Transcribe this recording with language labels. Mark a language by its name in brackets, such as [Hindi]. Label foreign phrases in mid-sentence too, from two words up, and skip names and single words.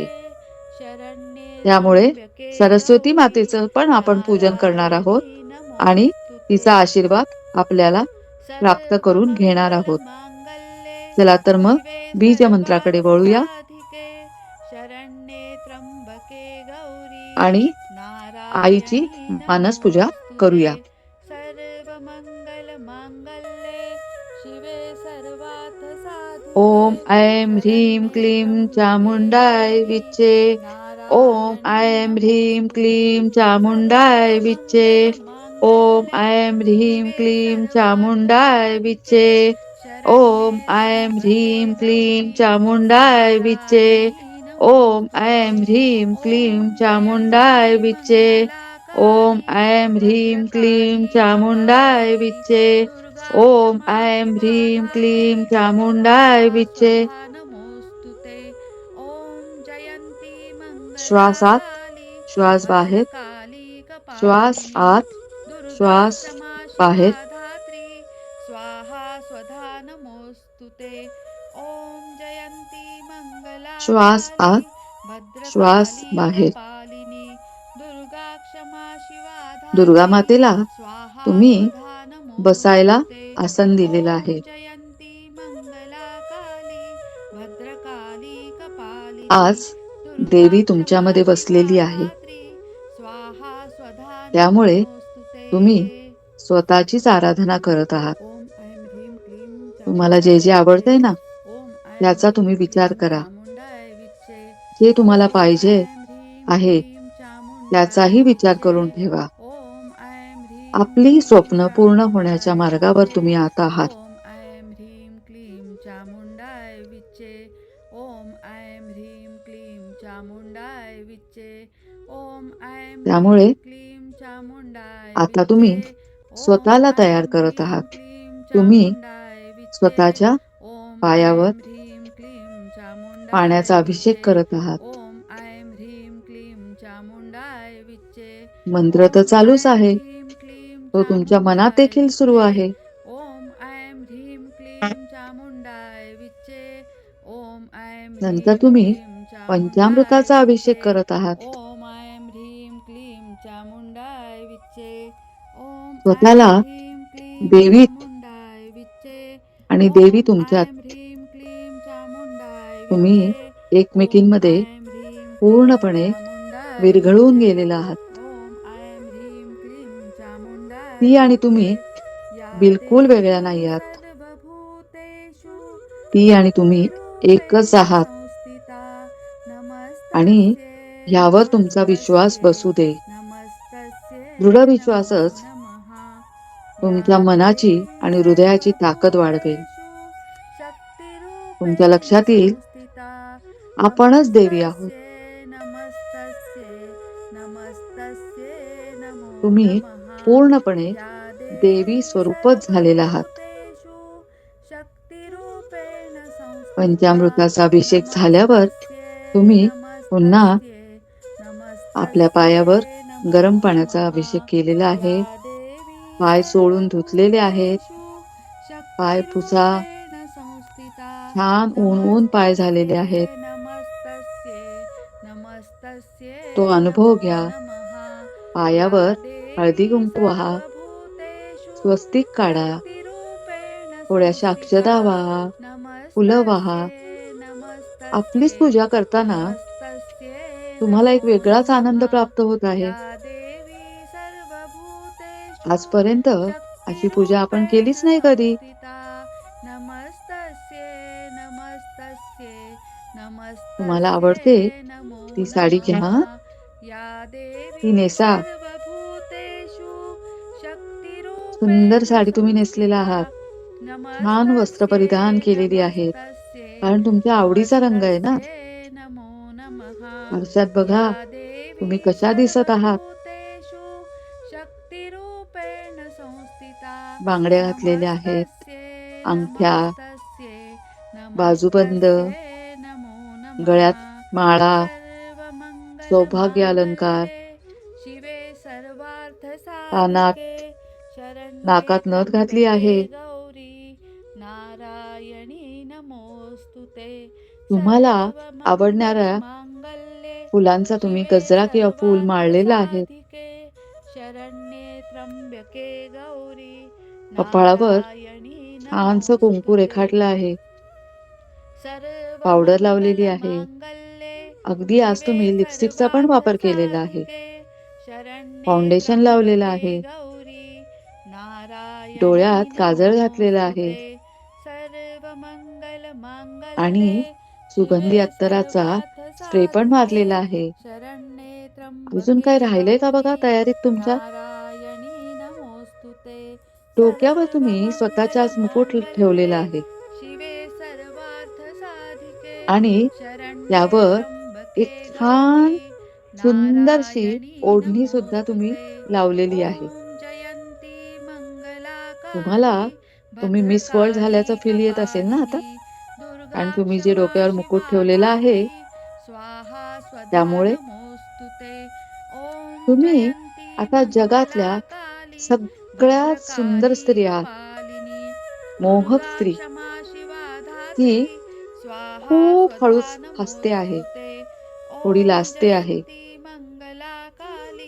[Marathi] त्यामुळे सरस्वती मातेचं पण आपण पूजन करणार आहोत आणि तिचा आशीर्वाद आपल्याला प्राप्त करून घेणार आहोत. चला तर मग बीज मंत्राकडे वळूया आणि आईची मानस पूजा करूया. [Sanskrit] ओम ऐं ह्रीं क्लीं चामुंडाय विच्चे. ओम ऐं ह्रीं क्लीं चामुंडाय विच्चे. ओम ऐं ह्रीं क्लीं चामुंडाय विच्चे. ओम ऐं ह्रीं क्लीं चामुंडाय विच्चे. ओम ऐं ह्रीं क्लीं चामुंडाय विच्चे. ओम ऐं ह्रीं क्लीं चामुण्डाय विच्चे ओम ऐं ह्रीं क्लीं चामुण्डाय विच्चे नमोस्तुते ओम जयंती [Marathi] श्वास [Sanskrit] मंगला [Marathi] आत [Sanskrit] काली [Marathi] श्वास बाहेर [Sanskrit] भद्रकाली [Marathi] श्वास [Sanskrit] कपालिनी [Marathi] आत [Sanskrit] दुर्गा [Marathi] श्वास [Sanskrit] क्षमा शिवा [Marathi] बाहेर [Sanskrit] धात्री स्वाहा स्वधा नमोस्तुते ओम जयंती मंगला [Marathi] श्वास [Sanskrit] काली [Marathi] आत श्वास [Sanskrit] भद्रकाली [Marathi] बाहेर [Sanskrit] कपालिनी दुर्गा क्षमा शिवा दुर्गा धात्री [Marathi] मातेला [Sanskrit] स्वाहा [Marathi] तुम्ही [Sanskrit] स्वधा [Marathi] बसायला [Sanskrit] नमोस्तुते [Marathi] आसन दिलेलं [Sanskrit] ओम [Marathi] आहे. [Sanskrit] जयंती मंगला काली भद्रकाली कपालिनी [Marathi] आज [Sanskrit] दुर्गा [Marathi] देवी [Sanskrit] क्षमा [Marathi] तुमच्यामध्ये [Sanskrit] शिवा [Marathi] बसलेली आहे. [Sanskrit] धात्री स्वाहा स्वधा [Marathi] त्यामुळे [Sanskrit] नमोस्तुते [Marathi] तुम्ही स्वतःचीच आराधना करत आहात. [Sanskrit] ओम ऐं ह्रीं क्लीं [Marathi] तुम्हाला जे जे [Sanskrit] चामुंडाय [Marathi] आवडतंय [Sanskrit] विच्चे [Marathi] ना [Sanskrit] ओम ऐं [Marathi] त्याचा [Sanskrit] ह्रीं [Marathi] तुम्ही विचार [Sanskrit] क्लीं [Marathi] करा. [Sanskrit] चामुंडाय विच्चे [Marathi] जे तुम्हाला [Sanskrit] ओम [Marathi] पाहिजे [Sanskrit] ऐं ह्रीं [Marathi] आहे [Sanskrit] क्लीं चामुंडाय [Marathi] त्याचाही विचार [Sanskrit] विच्चे [Marathi] करून ठेवा. [Sanskrit] ओम ऐं ह्रीं [Marathi] आपली [Sanskrit] क्लीं [Marathi] स्वप्न पूर्ण होण्याच्या [Sanskrit] चामुंडाय [Marathi] मार्गावर [Sanskrit] विच्चे [Marathi] तुम्ही आता आहात. [Sanskrit] ओम ऐं ह्रीं क्लीं चामुंडाय विच्चे ओम ऐं ह्रीं क्लीं चामुंडाय विच्चे ओम ऐं [Marathi] त्यामुळे [Sanskrit] ह्रीं क्लीं चामुंडाय [Marathi] आता तुम्ही [Sanskrit] विच्चे ओम [Marathi] स्वतःला तयार [Sanskrit] ऐं [Marathi] करत [Sanskrit] ह्रीं [Marathi] आहात. [Sanskrit] क्लीं [Marathi] तुम्ही [Sanskrit] चामुंडाय विच्चे [Marathi] स्वतःच्या [Sanskrit] ओम [Marathi] पायावर [Sanskrit] ऐं ह्रीं क्लीं चामुंडाय [Marathi] पाण्याचा अभिषेक [Sanskrit] विच्चे [Marathi] करत आहात. [Sanskrit] ओम ऐं ह्रीं क्लीं चामुंडाय विच्चे [Marathi] मंत्र तर [Sanskrit] ओम [Marathi] चालूच [Sanskrit] ऐं [Marathi] आहे. [Sanskrit] ह्रीं क्लीं [Marathi] तो तुमच्या मनात [Sanskrit] चामुंडाय [Marathi] देखील सुरू [Sanskrit] विच्चे [Marathi] आहे. [Sanskrit] ओम ऐं ह्रीं क्लीं चामुंडाय विच्चे ओम ऐं [Marathi] नंतर [Sanskrit] ह्रीं [Marathi] तुम्ही [Sanskrit] क्लीं चामुंडाय [Marathi] पंचामृताचा अभिषेक [Sanskrit] विच्चे [Marathi] करत आहात. [Sanskrit] ओम ऐं ह्रीं क्लीं चामुंडाय विच्चे ओम ऐं [Marathi] स्वतःला [Sanskrit] ह्रीं क्लीं [Marathi] देवीत [Sanskrit] चामुंडाय विच्चे [Marathi] आणि देवी [Sanskrit] ओम [Marathi] तुमच्यात [Sanskrit] ऐं ह्रीं क्लीं चामुंडाय [Marathi] तुम्ही [Sanskrit] विच्चे ओम [Marathi] एकमेकींमध्ये [Sanskrit] ऐं ह्रीं क्लीं [Marathi] पूर्णपणे [Sanskrit] चामुंडाय [Marathi] विरघळून [Sanskrit] विच्चे [Marathi] गेलेला आहात. [Sanskrit] ओम ऐं ह्रीं क्लीं चामुंडाय [Marathi] ती आणि [Sanskrit] विच्चे [Marathi] तुम्ही [Sanskrit] या [Marathi] बिलकुल वेगळ्या नाही [Sanskrit] देवी [Marathi] आहात. [Sanskrit] सर्वभूतेषु [Marathi] ती आणि तुम्ही एकच [Sanskrit] शक्तिरूपेण [Marathi] आहात [Sanskrit] संस्थिता [Marathi] आणि [Sanskrit] नमस्तस्यै [Marathi] ह्यावर तुमचा विश्वास [Sanskrit] नमस्तस्यै [Marathi] बसू दे. दृढ [Sanskrit] नमस्तस्यै नमो [Marathi] विश्वासच [Sanskrit] नमः या [Marathi] तुमच्या मनाची [Sanskrit] देवी [Marathi] आणि हृदयाची ताकद वाढवेल. [Sanskrit] सर्वभूतेषु [Marathi] तुमच्या [Sanskrit] शक्तिरूपेण [Marathi] लक्षात येईल [Sanskrit] संस्थिता [Marathi] आपणच देवी आहोत. [Sanskrit] नमस्तस्यै नमस्तस्यै नमस्तस्यै नमो [Marathi] तुम्ही [Sanskrit] नमः [Marathi] पूर्णपणे [Sanskrit] या देवी [Marathi] देवी स्वरूपच झालेला आहात. [Sanskrit] सर्वभूतेषु शक्तिरूपेण संस्थिता [Marathi] पंचामृताचा अभिषेक झाल्यावर [Sanskrit] नमस्तस्यै [Marathi] तुम्ही पुन्हा [Sanskrit] नमस्तस्यै [Marathi] आपल्या पायावर [Sanskrit] नमस्तस्यै नमो [Marathi] गरम पाण्याचा [Sanskrit] नमः [Marathi] अभिषेक केलेला [Sanskrit] या [Marathi] आहे. [Sanskrit] देवी [Marathi] पाय चोळून धुतलेले आहेत. [Sanskrit] सर्वभूतेषु [Marathi] पाय पुसा. [Sanskrit] शक्तिरूपेण संस्थिता [Marathi] छान ऊन पाय झालेले [Sanskrit] नमस्तस्यै [Marathi] आहेत. [Sanskrit] नमस्तस्यै नमस्तस्यै [Marathi] तो अनुभव [Sanskrit] नमो [Marathi] घ्या. [Sanskrit] नमः या [Marathi] पायावर हळदी [Sanskrit] देवी [Marathi] कुंकू वाहा. [Sanskrit] सर्वभूतेषु [Marathi] स्वस्तिक काढा. [Sanskrit] शक्तिरूपेण [Marathi] थोड्याशा [Sanskrit] संस्थिता [Marathi] अक्षदा वाहा. फुलं वाहा. [Sanskrit] नमस्तस्यै [Marathi] आपलीच [Sanskrit] नमस्तस्यै [Marathi] पूजा करताना [Sanskrit] नमस्तस्यै [Marathi] तुम्हाला [Sanskrit] नमो [Marathi] एक वेगळाच आनंद [Sanskrit] नमः [Marathi] प्राप्त होत आहे. [Sanskrit] या देवी सर्वभूतेषु [Marathi] आजपर्यंत अशी पूजा आपण [Sanskrit] शक्तिरूपेण [Marathi] केलीच नाही कधी. [Sanskrit] संस्थिता नमस्तस्यै नमस्तस्यै [Marathi] तुम्हाला [Sanskrit] नमस्तस्यै [Marathi] आवडते [Sanskrit] नमो [Marathi] ती साडी [Sanskrit] नमः [Marathi] घ्या. [Sanskrit] या [Marathi] ती [Sanskrit] देवी [Marathi] नेसा. [Sanskrit] सर्वभूतेषु [Marathi] सुंदर [Sanskrit] शक्तिरूपेण [Marathi] साडी तुम्ही नेसलेला [Sanskrit] संस्थिता [Marathi] आहात. छान वस्त्र [Sanskrit] नमस्तस्यै [Marathi] परिधान केलेली आहेत. [Sanskrit] नमस्तस्यै [Marathi] कारण तुमच्या आवडीचा रंग आहे ना. [Sanskrit] नमस्तस्यै नमो नमः [Marathi] आरशात [Sanskrit] या [Marathi] बघा [Sanskrit] देवी [Marathi] तुम्ही कशा दिसत आहात. [Sanskrit] सर्वभूतेषु शक्तिरूपेण संस्थिता [Marathi] बांगड्या घातलेल्या आहेत. [Sanskrit] नमस्तस्यै [Marathi] अंगठ्या, [Sanskrit] नमस्तस्यै [Marathi] बाजूबंद, [Sanskrit] नमस्तस्यै नमो नमः [Marathi] गळ्यात माळा, सौभाग्य अलंकार, [Sanskrit] सर्वमङ्गलमङ्गले शिवे [Marathi] कानात, [Sanskrit] सर्वार्थसाधिके शरण्ये [Marathi] नाकात नथ घातली [Sanskrit] त्र्यंबके [Marathi] आहे. [Sanskrit] गौरी नारायणी नमोस्तुते [Marathi] तुम्हाला आवडणाऱ्या [Sanskrit] सर्वमङ्गलमाङ्गल्ये [Marathi] फुलांचा तुम्ही [Sanskrit] शिवे [Marathi] गजरा किंवा फूल माळलेला आहे. [Sanskrit] सर्वार्थसाधिके शरण्ये त्र्यंबके गौरी [Marathi] कपाळावर [Sanskrit] नारायणी [Marathi] छानसं कुंकू [Sanskrit] नमोस्तुते [Marathi] रेखाटलं आहे. पावडर लावलेली आहे. [Sanskrit] सर्वमङ्गलमाङ्गल्ये [Marathi] अगदी आज [Sanskrit] शिवे [Marathi] तुम्ही लिपस्टिकचा पण वापर केलेला आहे. [Sanskrit] सर्वार्थसाधिके शरण्ये [Marathi] फाउंडेशन लावलेलं [Sanskrit] त्र्यंबके [Marathi] आहे. [Sanskrit] गौरी नारायणी [Marathi] डोळ्यात काजळ घातलेलं आहे. [Sanskrit] नमोस्तुते सर्वमङ्गलमाङ्गल्ये [Marathi] आणि [Sanskrit] शिवे [Marathi] सुगंधी अत्तराचा स्प्रे पण [Sanskrit] सर्वार्थसाधिके [Marathi] मारलेला आहे. [Sanskrit] शरण्ये [Marathi] अजून [Sanskrit] त्र्यंबके [Marathi] काही राहिलंय का बघा [Sanskrit] गौरी [Marathi] तयारीत तुमच्या? [Sanskrit] नारायणी नमोस्तुते [Marathi] डोक्यावर तुम्ही स्वतःचाच मुकुट ठेवलेला [Sanskrit] सर्वमङ्गलमाङ्गल्ये [Marathi] आहे. [Sanskrit] शिवे सर्वार्थसाधिके [Marathi] आणि [Sanskrit] शरण्ये [Marathi] यावर [Sanskrit] त्र्यंबके [Marathi] एक छान [Sanskrit] गौरी [Marathi] सुंदरशी [Sanskrit] नारायणी [Marathi] ओढणी सुद्धा तुम्ही [Sanskrit] नमोस्तुते. [Marathi] लावलेली आहे. [Sanskrit] ओम जयंती [Marathi] तुम्हाला [Sanskrit] मंगलाकाली [Marathi] तुम्ही मिस वर्ल्ड झाल्याचं [Sanskrit] भद्रकाली [Marathi] फील येत असेल ना आता? [Sanskrit] कपालिनी [Marathi] कारण [Sanskrit] दुर्गा [Marathi] तुम्ही जे [Sanskrit] क्षमा [Marathi] डोक्यावर [Sanskrit] शिवा [Marathi] मुकुट ठेवलेला आहे, [Sanskrit] धात्री स्वाहा स्वधा [Marathi] त्यामुळे [Sanskrit] नमोस्तुते. ओम [Marathi] तुम्ही [Sanskrit] जयंती [Marathi] आता जगातल्या [Sanskrit] मंगलाकाली [Marathi] सगळ्यात सुंदर [Sanskrit] भद्रकाली [Marathi] स्त्री आहात. [Sanskrit] कपालिनी [Marathi] मोहक [Sanskrit] दुर्गा [Marathi] स्त्री. [Sanskrit] क्षमा शिवा [Marathi] ती [Sanskrit] धात्री स्वाहा [Marathi] खूप [Sanskrit] स्वधा [Marathi] हळूच हसते आहे, [Sanskrit] नमोस्तुते. [Marathi] थोडी [Sanskrit] ओम [Marathi] लाजते आहे [Sanskrit] जयंती मंगलाकाली